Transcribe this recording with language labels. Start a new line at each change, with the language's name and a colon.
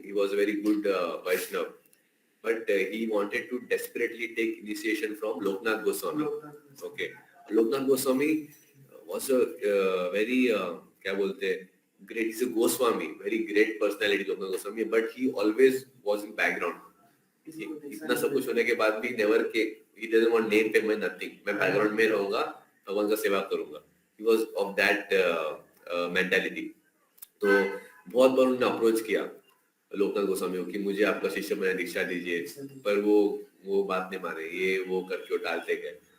English: He was a very good Vaishnav, but he wanted to desperately take initiation from Loknath Goswami. Okay. Loknath Goswami was a very
Hindi: क्या बोलते हैं,
English: great. He's a Goswami, very great personality, Loknath Goswami, but he always was in background.
Hindi: इतना सब कुछ होने के बाद भी
English: never he doesn't want name fame, nothing.
Hindi: मैं background में रहूँगा, भगवान का सेवा करूँगा.
English: He was of that mentality.
Hindi: तो बहुत बार उन्होंने अप्रोच किया लोकनाथ गोस्वामी को कि मुझे आपका शिष्य बनाए, दीक्षा दीजिए, पर वो बात नहीं माने, ये वो करके टालते गए.